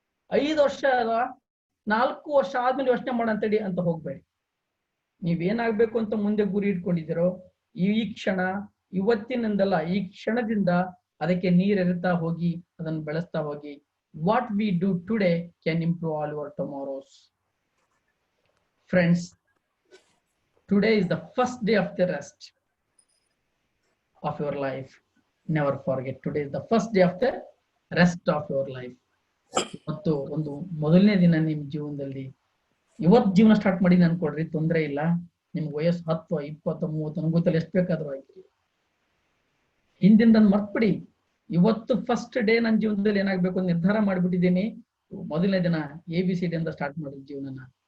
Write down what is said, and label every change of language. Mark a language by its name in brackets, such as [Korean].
[Kannada] 5 ವರ್ಷ 4 ವರ್ಷ ಆದ್ಮೇಲೆ ಯೋಚನೆ ಮಾಡಂತೇಳಿ ಅಂತ ಹೋಗ್ಬೇಡಿ. ನೀವೇನಾಗ್ಬೇಕು ಅಂತ ಮುಂದೆ ಗುರಿ ಇಟ್ಕೊಂಡಿದ್ದೀರೋ ಈ ಕ್ಷಣ, ಇವತ್ತಿನಿಂದಲ್ಲ ಈ ಕ್ಷಣದಿಂದ ಅದಕ್ಕೆ ನೀರೆರಿತಾ ಹೋಗಿ, ಅದನ್ನು ಬೆಳೆಸ್ತಾ ಹೋಗಿ. [English] What we do today can improve all your tomorrows. Friends, today is the first day of the rest of your life. Never forget, today is the first day of the rest of your life. [Kannada] ಮತ್ತು ಒಂದು ಮೊದಲನೇ ದಿನ ನಿಮ್ ಜೀವನದಲ್ಲಿ. ಇವತ್ತು ಜೀವನ start ಮಾಡಿ ಅನ್ಕೊಡ್ರಿ, ತೊಂದರೆ ಇಲ್ಲ. ನಿಮ್ಗೆ ವಯಸ್ಸು 10, 20, 30 ಅನುಭೂತಲ್ಲಿ ಎಷ್ಟು ಬೇಕಾದ್ರೂ ಆಯ್ತು. ಹಿಂದಿಂದ ಮರ್ತ್ಬಿಡಿ. ಇವತ್ತು ಫಸ್ಟ್ ಡೇ ನನ್ನ ಜೀವನದಲ್ಲಿ ಏನಾಗ್ಬೇಕು ಅಂತ ನಿರ್ಧಾರ ಮಾಡ್ಬಿಟ್ಟಿದ್ದೀನಿ. ಮೊದಲನೇ ದಿನ ABCD ಅಂತ ಸ್ಟಾರ್ಟ್ ಮಾಡಿದ ಜೀವನನ.